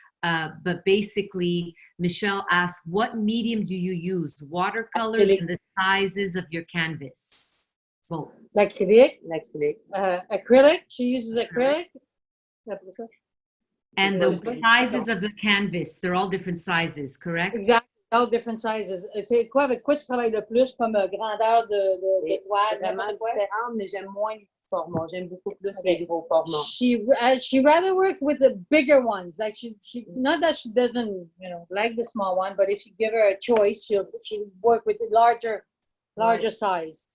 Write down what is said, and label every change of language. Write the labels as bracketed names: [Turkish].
[English] But basically, Michelle asked, what medium do you use? Watercolors and the sizes of your canvas? Both. L'acrylic. Acrylic. She uses acrylic. And the sizes of the canvas, they're all different sizes, correct? Exactly, all different sizes. [French] C'est quoi, avec quoi tu travailles le plus comme grandeur de toile? Vraiment différente, mais j'aime moins les petits formats. J'aime beaucoup plus les gros formats. [English] She rather work with the bigger ones. Like she not that she doesn't, like the small one, but if you give her a choice, she'll work with the larger size.